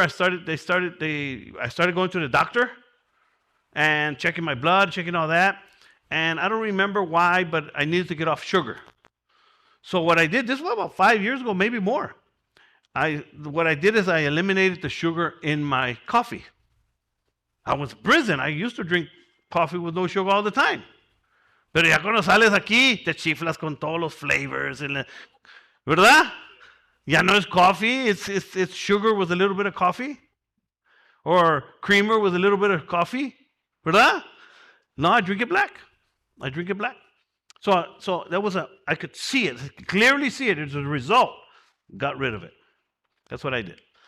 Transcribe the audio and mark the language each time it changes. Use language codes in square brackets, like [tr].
[en] I started going to the doctor and checking my blood, checking all that, and I don't remember why, but I needed to get off sugar. So what I did, this was about 5 years ago, maybe more. What I did is I eliminated the sugar in my coffee. I was in prison. I used to drink coffee with no sugar all the time. [es] Pero ya cuando sales aquí, te chiflas con todos los flavors. ¿Verdad? Ya no es coffee. [en] It's sugar with a little bit of coffee. Or creamer with a little bit of coffee. ¿Verdad? No, I drink it black. So that was I could see it, clearly see it. As a result, got rid of it. That's what I did.